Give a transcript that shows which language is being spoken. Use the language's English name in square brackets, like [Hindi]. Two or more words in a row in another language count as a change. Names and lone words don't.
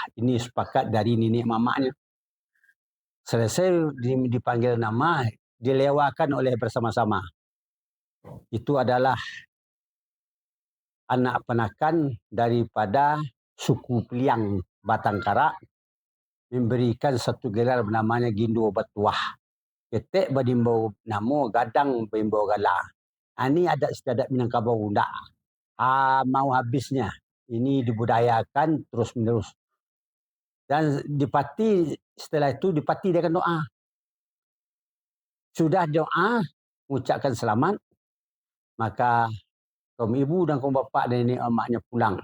[Indonesian] Ini sepakat dari nenek mamaknya. Selesai dipanggil nama, dilewakan oleh bersama-sama. Itu adalah anak penakan daripada suku Peliang Batangkara memberikan satu gelar bernamanya Gindo Batuah. [Minangkabau] Ketek berimbau nama, gadang berimbau gala. [Indonesian] Ini adat istiadat Minangkabau. Tak mau habisnya. Ini dibudayakan terus-menerus. Dan dipati, setelah itu dipati dengan doa. Sudah doa, mengucapkan selamat, maka kaum ibu dan kaum bapak dan nenek emaknya pulang.